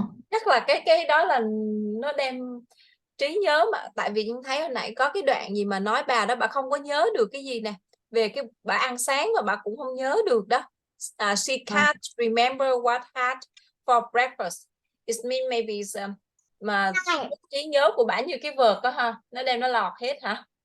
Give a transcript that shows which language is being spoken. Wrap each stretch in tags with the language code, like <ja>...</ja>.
<vi>Chắc là cái đó là nó đem trí nhớ, mà tại vì chúng thấy hồi nãy có cái đoạn gì mà nói bà đó bà không có nhớ được cái gì nè, về cái bà ăn sáng mà bà cũng không nhớ được đó.</vi> <en>She can't remember what had for breakfast. It means maybe</en> <vi>mà trí nhớ của bà như cái vợt đó ha, nó đem nó lọt hết hả?</vi>